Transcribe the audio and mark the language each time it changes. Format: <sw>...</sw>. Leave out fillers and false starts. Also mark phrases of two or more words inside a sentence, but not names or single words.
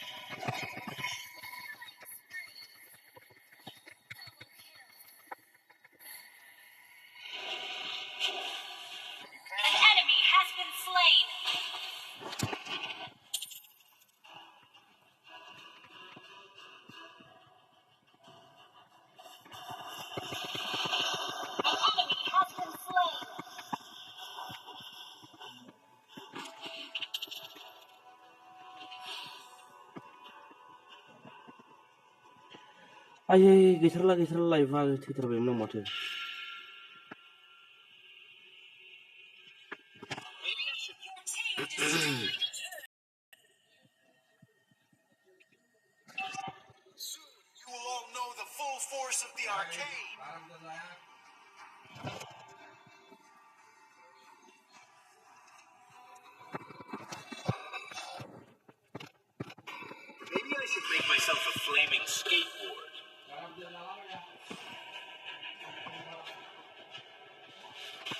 <en>An enemy has been slain. An enemy has been slain.</en> <brx>आयै गैथारला लाइफआ थैथारबायमोन आं माथो</brx> <en>Maybe I should. Your team destroyed a turret. Soon you will all know the full force of the arcane. Maybe I should make myself a flaming skateboard.</en>